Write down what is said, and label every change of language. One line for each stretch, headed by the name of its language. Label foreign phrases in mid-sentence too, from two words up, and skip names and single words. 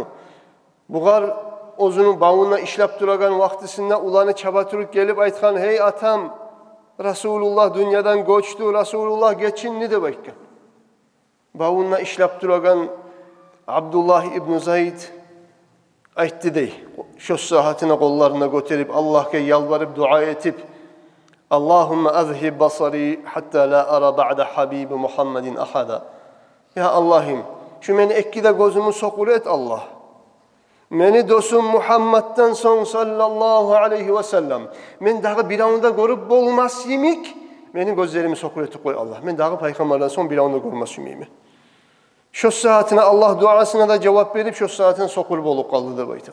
Kumyk: Buğar özünün bağına işlep duragan vaktisinde ulanı çabatırıp gelip aytkan, hey atam, Resulullah dünyadan göçtü, Resulullah geçinli de bakkan. Bağına işlep duragan Abdullah ibn Zayd aytti dey. Şu saatine kollarına götürüp Allah'a yalvarıp dua etip
Arabic: اللهم أذهب بصري حتى لا أرى بعد حبيبي محمد أحدا.
Kumyk: Ya Allah'ım, şu meni ekkide gözümü sokur et Allah. Meni dostum Muhammed'den son
Arabic: صلى الله عليه وسلم.
Kumyk: Men daha bir anda görüp bolmaz yemik. Meni gözlerimi sokur et koy Allah. Men daha Peygamberden son bir anda görmez yemimi. Şu saatine Allah duasına da cevap verip şu saatine sokur bolup kaldı da baydı.